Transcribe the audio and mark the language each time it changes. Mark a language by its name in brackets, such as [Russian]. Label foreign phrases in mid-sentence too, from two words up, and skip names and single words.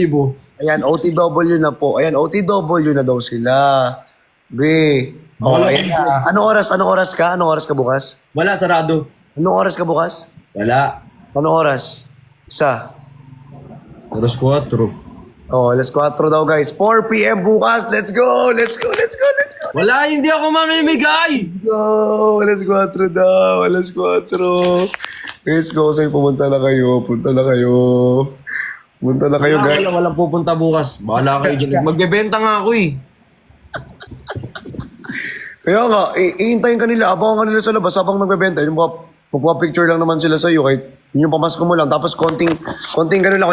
[Filipino] Ayan, OTW na po. Ayan, OTW na daw sila. Be. Oh, ayan. Anong oras ka? Anong oras ka bukas? Wala, sarado. Anong oras ka bukas? Wala. Anong oras? Isa. Oras 4. Oh, alas 4 daw guys. 4 p.m. bukas. [English] Let's go! Let's go! Let's go! Let's go! [Filipino] Wala, hindi ako mamimigay. Go! Alas 4 daw. Alas 4. [English] Let's go. [Filipino] Say, pumunta na kayo. Punta na kayo. Punta na kayo guys. Walang pupunta bukas. Bahala kayo dyan. Magbebenta nga ako eh. Kaya nga, iintayin ka nila. Abangan ka nila sa labas habang nagbebenta. Yung magpa-picture lang naman sila sa'yo. Kahit yung pamasko mo lang. Tapos konting gano'n lang.